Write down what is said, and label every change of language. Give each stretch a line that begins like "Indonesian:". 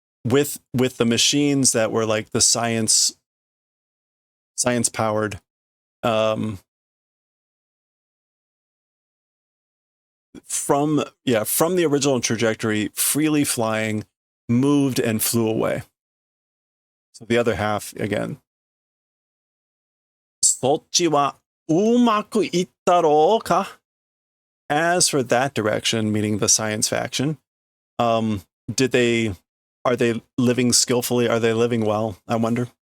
English: With the machines that were like the science powered, from the original trajectory, freely flying, moved and flew away. So the other half again.
Japanese: そっちはうまくいったろうか?
English: As for that direction, meaning the science faction, are they living skillfully? Are they living well? I wonder.